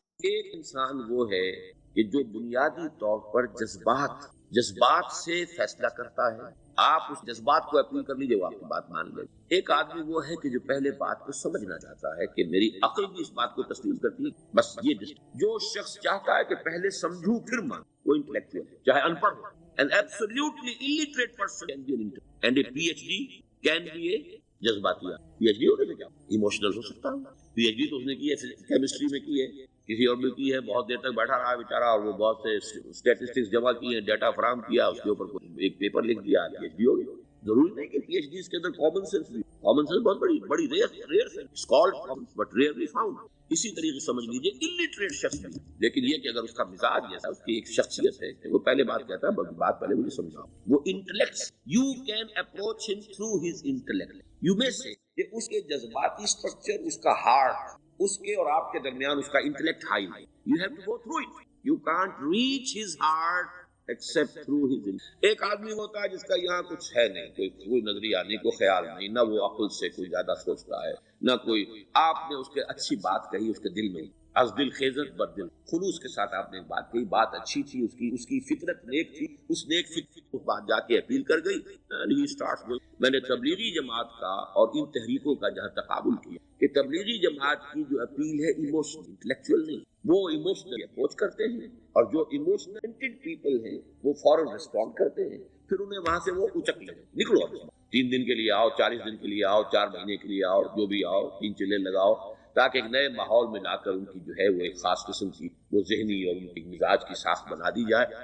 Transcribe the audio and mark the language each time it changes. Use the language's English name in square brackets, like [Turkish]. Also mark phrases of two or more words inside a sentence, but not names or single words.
[Urdu] ایک انسان وہ ہے کہ جو بنیادی طور پر جذبات سے فیصلہ کرتا ہے، آپ اس جذبات کو اپیل کر لیجیے وہ آپ کی بات مان لے۔ ایک آدمی وہ ہے کہ جو پہلے بات کو سمجھنا چاہتا ہے کہ میری عقل بھی اس بات کو تسلیم کرتی ہے، بس یہ جو شخص چاہتا ہے کہ پہلے سمجھوں پھر مان، وہ انٹلیکچوئل ہے چاہے ان پڑھ ہو۔ [English] An absolutely illiterate person can be an intellectual and a PhD can be a جذباتی۔ [Urdu] PhD ہونے سے کیا ایموشنل ہو سکتا ہے، PhD تو اس نے کی ہے کیمسٹری میں کی ہے، کسی اور میں کی ہے، بہت دیر تک بیٹھا رہا بیچارہ اور وہ بہت سے اسٹیٹسٹکس جمع کیے ہیں، ڈیٹا فراہم کیا، اس کے اوپر ایک پیپر لکھ دیا، PhD ہو گئی۔ ضروری نہیں کہ پی ایچ ڈی اس کے اندر [English] common sense [Urdu] بھی، [English] common sense [Urdu] بہت بڑی ریئر ہے، [English] but rarely found. [Urdu] اسی طریقے سمجھ لیجیے الٹریٹ شخص بھی، لیکن یہ کہ اگر اس کا مزاج جیسا، اس کی ایک شخصیت ہے کہ وہ پہلے بات کہتا ہے، بات پہلے مجھے سمجھاؤ، وہ انٹلیکٹ، [English] you can approach him through his intellect, [Urdu] یو میں سے کہ اس کے جذباتی اسٹرکچر، اس کا ہارٹ، اس کے اور آپ کے درمیان اس کا انٹلیکٹ ہائی ہے، [English] you have to go through it, you can't reach his heart except through his. [Urdu] ایک آدمی ہوتا ہے جس کا یہاں کچھ ہے نہیں، کوئی نظریہ نہیں، کوئی خیال نہیں، نہ وہ عقل سے کوئی زیادہ سوچتا ہے، نہ کوئی، آپ نے اس کے اچھی بات کہی، اس کے دل میں [Persian] از دل خیزت بر دل، [Urdu] خلوص کے ساتھ آپ نے بات کہی، بات اچھی تھی، اس کی فطرت نیک تھی، اس نیک فطرت اس بات جا کے اپیل کر گئی، میں نے تبلیغی جماعت کا اور ان تحریکوں کا جہاں تقابل کیا کہ تبلیغی جماعت کی جو اپیل ہے ایموشنل، انٹلیکچوئل نہیں، وہ ایموشنل اپروچ کرتے ہیں، اور جو [English] emotional people [Urdu] ہیں وہ فوراً ریسپونڈ کرتے ہیں، پھر انہیں وہاں سے وہ اچک لیں، نکلو 3 دن کے لیے آؤ، 40 دن کے لیے آؤ، 4 مہینے کے لیے آؤ، جو بھی آؤ، 3 چلے لگاؤ، تاکہ ایک نئے ماحول میں لا کر ان کی جو ہے وہ ایک خاص قسم کی وہ ذہنی اور ان کی مزاج کی ساخت بنا دی جائے۔